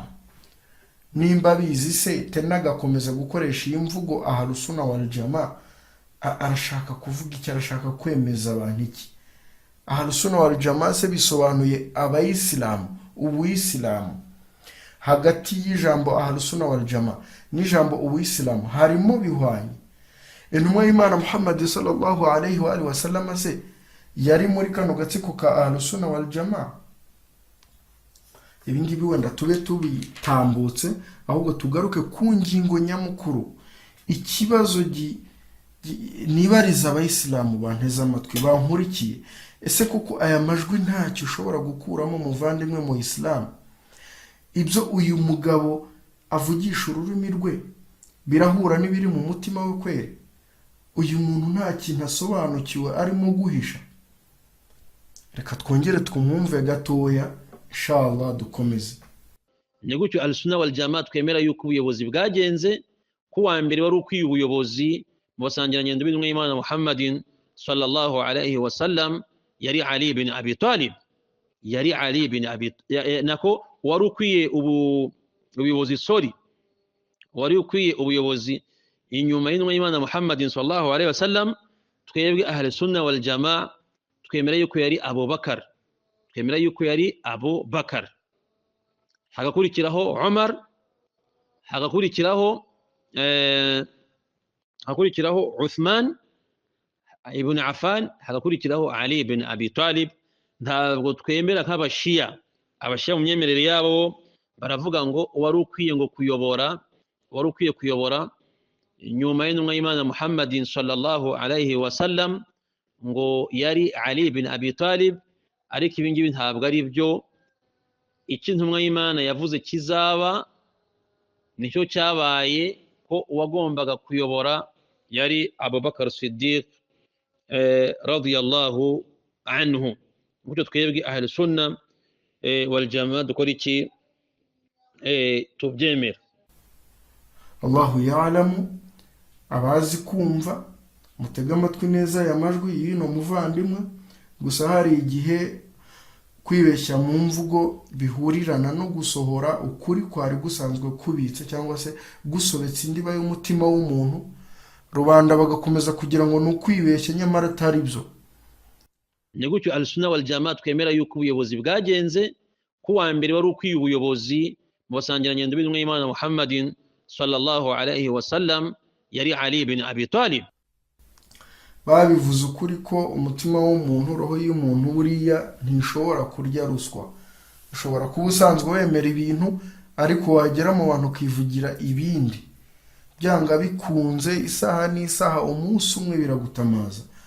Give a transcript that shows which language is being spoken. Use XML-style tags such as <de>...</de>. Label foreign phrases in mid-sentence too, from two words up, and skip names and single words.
<rw>Nimba bizi se tena agakomeza gukoresha iyi mvugo</rw> <ar>أهل السنة والجماعة,</ar> <rw>arashaka kuvuga iki? Arashaka kwemeza abantu iki?</rw> <ar>أهل السنة والجماعة</ar> <rw>se bisobanuye abayisilamu, ubuyisilamu. Hagati y'ijambo</rw> <ar>أهل السنة والجماعة</ar> <rw>n'ijambo ubuyisilamu harimo bihwanye. Intumwa y'Imana Muhammad</rw> <ar>صلى الله عليه وسلم</ar> <rw>se yari muri kano gatsiko ka</rw> <ar>أهل السنة والجماعة?</ar> <rw>Ibi ngibi wenda tube tubitambutse, ahubwo tugaruke ku ngingo nyamukuru. Ikibazo nibariza abayisilamu banteze amatwi bankurikiye, ese kuko aya majwi ntacyo ushobora gukuramo muvandimwe mu Islam? Ibyo uyu mugabo avugisha ururimi rwe birahura n'ibiri mu mutima we kwere? Uyu muntu nta kintu asobanukiwe arimo guhisha? Reka twongere twumve gatoya, inshallah dukomeze. ni gutyo</rw> <ar>السنة والجماعة</ar> <rw>twemera yuko ubuyobozi bwagenze ku wa mbere wari ukwiye ubuyobozi mu basangirangendo b'intumwa y'Imana Muhammadin</rw> <ar>صلى الله عليه وسلم</ar> <rw>yari Ali ibn Abi Talib. Yari Ali ibn Abi nako wari ukwiye ubuyobozi wari ukwiye ubuyobozi inyuma y'intumwa y'Imana Muhammadin</rw> <ar>صلى الله عليه وسلم.</ar> <rw>Twebwe</rw> <ar>أهل السنة والجماعة</ar> <rw>twemera yuko yari Abubakar, twemera yuko yari Abubakar, hagakurikiraho Umar, hagakurikiraho Uthman ibn Affan, hagakurikiraho Ali ibn Abi Talib. Ntabwo twemera nk'abashiya. Abashiya mu myemerere yabo baravuga ngo wari ukwiye kuyobora nyuma y'intumwa y'Imana Muhammadin</rw> <ar>صلى الله عليه وسلم</ar> <rw>ngo yari Ali ibn Abi Talib. Ariko ibi ngibi ntabwo ari byo. Icyo intumwa y'Imana yavuze kizaba nicyo cyabaye, ko uwagombaga kuyobora yari Abubakar Siddiq</rw> <ar>رضي الله عنه.</ar> <rw>Gutyo twebwe</rw> <ar>أهل السنة والجماعة</ar> <rw>dukora iki? Tubyemera.</rw> <ar>الله يعلم.</ar> <rw>Abazi kumva mutega amatwi neza ya majwi y'ino muvandimwe. Gusa hari igihe kwibeshya mu mvugo bihurirana no gusohora ukuri kwari gusanzwe kubitse cyangwa se gusobetse indiba y'umutima w'umuntu, rubanda bagakomeza kugira ngo ni ukwibeshya nyamara atari byo. Ni gutyo</rw> <ar>السنة والجماعة</ar> <rw>twemera yuko ubuyobozi bwagenze ku wa mbere wari ukwiye ubuyobozi mu basangirangendo b'intumwa y'Imana Muhammadin</rw> <ar>صلى الله عليه وسلم</ar> <rw>yari Ali ibn Abi Talib. Babivuze ukuri ko umutima w'umuntu, roho y'umuntu buriya ntishobora kurya ruswa. Ushobora kuba usanzwe wemera ibintu ariko wagera mu bantu ukivugira ibindi, byanga bikunze isaha n'isaha umunsi umwe biragutamaza,</rw>